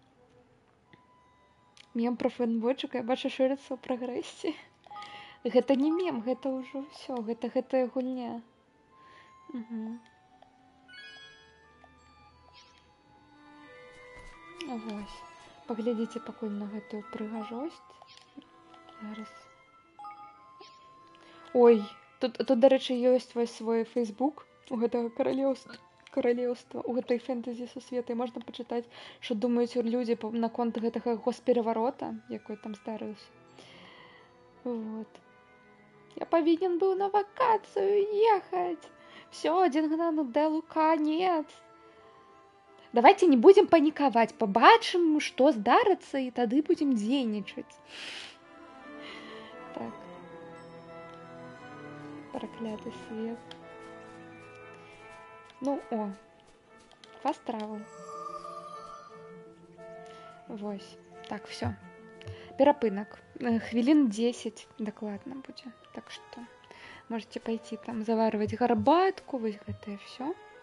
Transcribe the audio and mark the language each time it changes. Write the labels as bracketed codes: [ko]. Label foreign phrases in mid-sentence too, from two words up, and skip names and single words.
[be] Мем пра фэнбойчыка, я бачу, шырыцца ў прагрэсе. Гэта не мем, гэта ўжо ўсё, гэтая гульня. Вось. Паглядзіце пакуль на гэтую прыгажосць. Зараз. Ой, тут, [uk] до речі, [be] ёсць вось свой фейсбук у гэтага каралеўства, у гэтай фэнтэзі сусветы. Можна пачытаць, што думаюць людзі наконт гэтага госпераварота, якой там здарыўся. Вот. Я павінен быў на вакацыю ехаць. [ru] Всё, 1 Грануделу конец. Давайте не будем паніковать, [be] побачым, што здарыцца, і тады будем дзейнічаць. Так. Прокляты свет. Ну, о. [en] Fast travel. [be] Вось. Так, все. Перапынак. Хвілін 10 дакладна будзе. Так што [ru] можете пойти [be] там заварваць гарбатку, вось гэтае все.